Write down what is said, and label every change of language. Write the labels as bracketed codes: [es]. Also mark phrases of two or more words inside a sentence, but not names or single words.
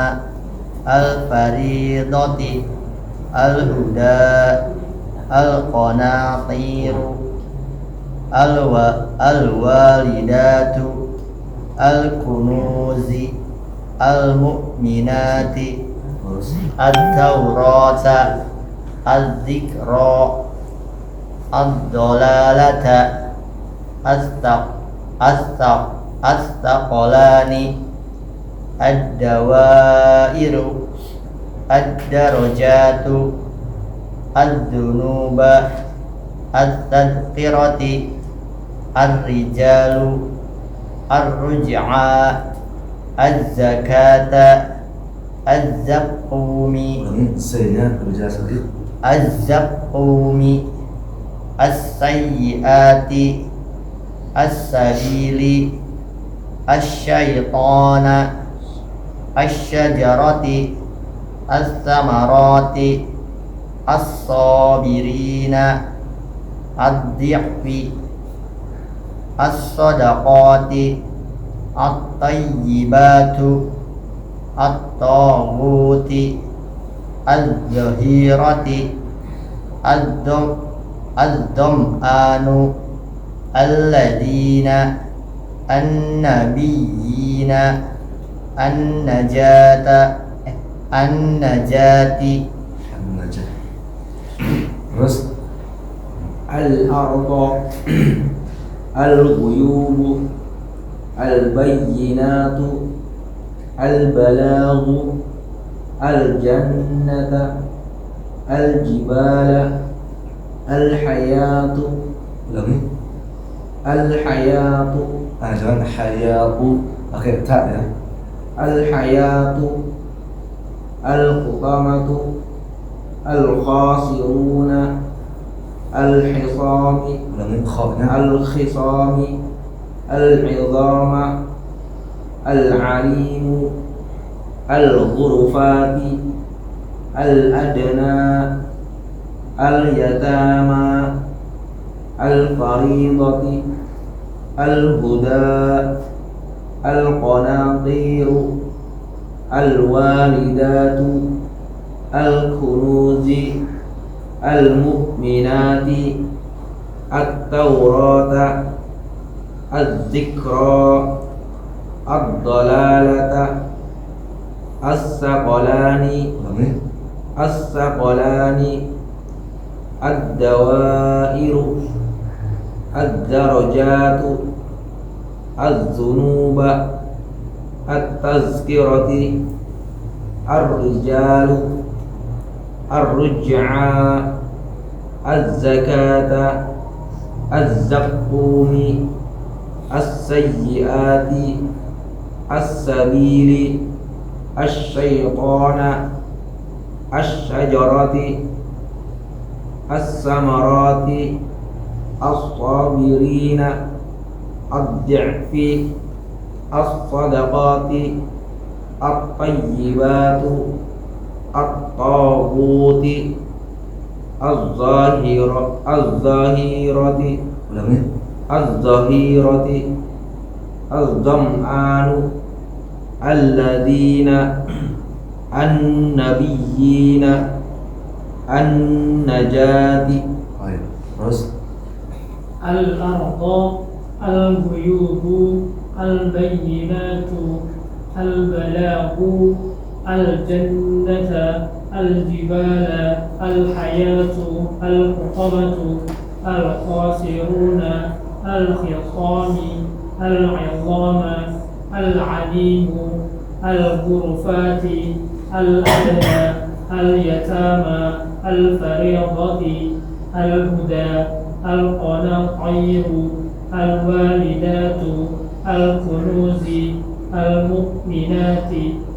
[ar] الفريضة الهدى القناطير الوالدة الكنوز المؤمنة التوراة الذكرى الدلالة الثقلان الدوائر الدرجة الذنوب التذكرة الرجال الرجع الزكاة الزقوم [id] C-nya lebih jelas lagi. [ar] الزقوم السيئة السبيل الشيطان الشجرة الثمرة الصابرين الضعف الصدقة الطيبة الطاغوت الظاهرة الظمآن الذين النبيين النجاة النجاة. [id] Terus [ar] الأرض الغيوب البينة البلاغ الجنة الجبال الحياة [id] ulangi [ar] al-hayatu [id] jangan hayatu pakai ta ya. [ar] الحياة الحطمة الخاسرون الخصام [id] ulangi kha-nya [ar] الخصام العظام العليم الغرفة الأدنى اليتامى الفريضة الهدى القناطير الوالدة الكنوز المؤمنة التوراة الذكرى الدلالة الثقلان الدوائر الدرجة الذنوب التذكرة الرجال الرجع الزكاة الزقوم السيئة السبيل الشيطان الشجرة الثمرة الصابرين الضعف الصدقة الطيبة الطاغوت الظاهرة الظمآن الذين النبيين النجاة. [id] Terus [ar] الأرض الغيوب البينة البلاغ الجنة الجبال الحياة الحطمة الخاسرون الختام العظام العليم الغرفة الأدنى اليتامى الفريضة الهدى القناطير الوالدة الكنوز المؤمنة